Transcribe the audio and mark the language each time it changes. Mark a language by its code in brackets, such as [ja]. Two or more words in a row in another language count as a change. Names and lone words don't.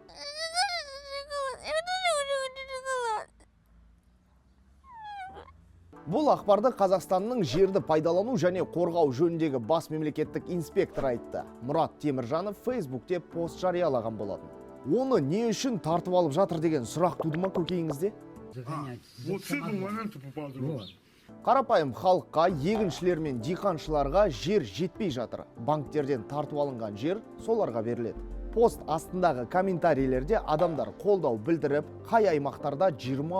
[kk] Бұл ақпарды Қазақстанның жерді пайдалану және қорғау жөніндегі бас мемлекеттік инспектор айтты. Мұрат Теміржанов Фейсбукте пост жариялаған болатын. Оны не үшін тартып алып жатыр деген сұрақ туды ма көкейіңізде? [ru] Вот с этого момента попадаю. [kk] Қарапайым халыққа, егіншілер мен диқаншыларға жер жетпей жатыр. Банктерден тартып алынған жер соларға беріледі. Пост астындағы комментарийлерде адамдар қолдау білдіріп, қай аймақтарда 20